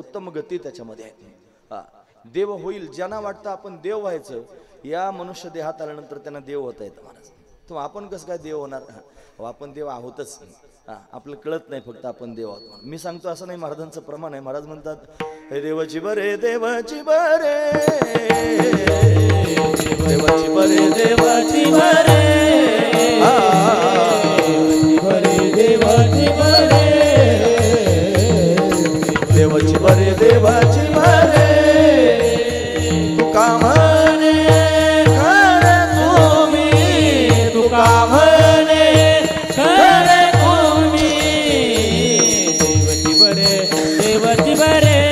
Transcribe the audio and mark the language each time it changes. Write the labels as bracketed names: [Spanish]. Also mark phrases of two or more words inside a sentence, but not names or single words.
[Marathi] उत्तम गती त्याच्यामध्ये आहे. देव होईल ज्यांना वाटतं आपण देव व्हायचं या मनुष्य देहात आल्यानंतर त्यांना देव होता येतं महाराज. तो आपण कसं काय देव होणार? आपण देव आहोतच. आपलं कळत नाही फक्त आपण देव आहोत म्हणून. मी सांगतो असं नाही, महाराजांचं प्रमाण आहे. महाराज म्हणतात हे देवाची बरे देवाची बरे देवाची बरे देवाची बरे देवाची बरे देवाची बरे देवाची बरे तुका म्हणे खरे तुम्ही तुका म्हणे खरे तुम्ही देवाची बरे देवाची बरे